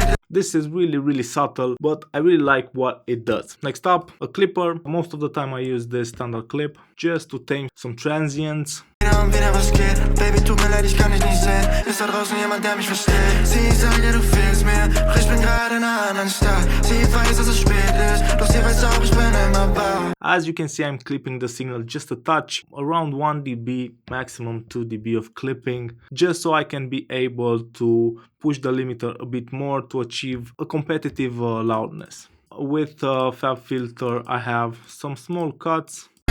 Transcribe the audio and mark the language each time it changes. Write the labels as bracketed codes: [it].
[en] This is really subtle, but I really like what it does. Next up, a clipper. Most of the time I use this standard clip just to tame some transients. [de] Baby, tut mir leid, ich kann dich nicht sehen. Ist da draußen jemand, der mich versteht? Sie sagt, ja, du fehlst mir, doch ich bin gerade in einer anderen Stadt. Sie weiß, dass es spät ist, doch sie weiß auch, ich bin immer da. [en] As you can see, I'm clipping the signal just a touch, around 1 dB, maximum 2 dB of clipping, just so I can be able to push the limiter a bit more to achieve a competitive loudness. With Fab Filter, I have some small cuts.